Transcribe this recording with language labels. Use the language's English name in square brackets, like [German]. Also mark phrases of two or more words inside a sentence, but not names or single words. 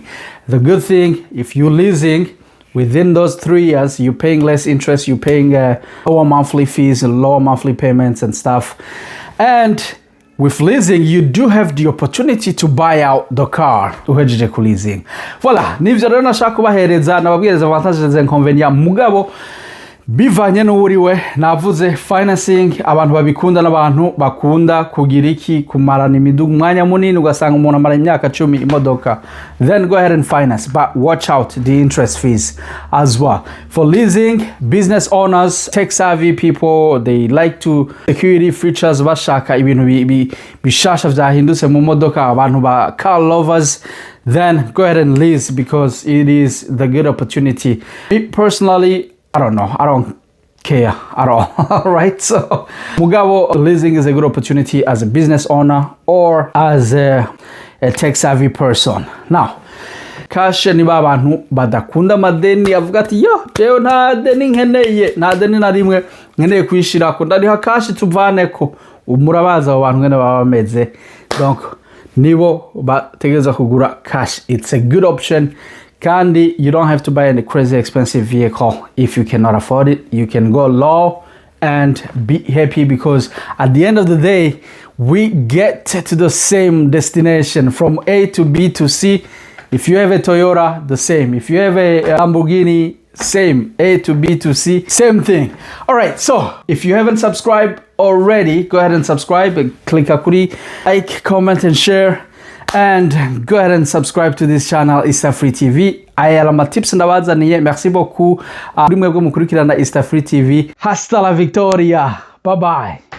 [English] The good thing, if you're leasing, within those 3 years, you're paying less interest, you're paying lower monthly fees and lower monthly payments and stuff. And with leasing, you do have the opportunity to buy out the car. [Rundi] Uhejeje ku leasing. Voilà, nivyo rero nashaka kubahereza nababwiriza [English] avantages and inconvenients [Rundi] mugabo bivanye n'uriwe. Navuze financing, abantu babikunda n'abantu bakunda kugira iki, kumarana imidugu mwanya munini ugasanga umuntu amara imyaka 10 imodoka. [English] Then go ahead and finance, but watch out the interest fees as well. For leasing, business owners, tech savvy people, they like to security features, [Rundi] bashaka ibintu bishasha vyahindutse mu modoka, abantu ba [English] car lovers. Then go ahead and lease, because it is the good opportunity. Me personally, I don't know. I don't care at all. Right? So, mugabo, leasing is a good opportunity as a business owner or as a tech savvy person. [Rundi] Now, cash ni babantu badakunda madeni, avuga ati yo jewe nta deni nkeneye, nta deni na rimwe nkeneye kwishirako, ndariha cash tuvaneko. Murabaza abo bantu ngene baba bameze. Donc nibo bategereza kugura cash. [English] It's a good option. Kandi, you don't have to buy any crazy expensive vehicle if you cannot afford it. You can go low and be happy, because at the end of the day, we get to the same destination from A to B to C. If you have a Toyota, the same. If you have a Lamborghini, same. A to B to C, same thing. All right, so if you haven't subscribed already, go ahead and subscribe and click [Rundi] a kuri, [English] like, comment, and share. And go ahead and subscribe to this channel, EASTAFRI TV. [Rundi] Aya ma tips ndabazaniye. [French] Merci beaucoup. [Rundi] Muri mwebwe mukurikirana EASTAFRI TV. [Spanish] Hasta la victoria. [English] Bye bye.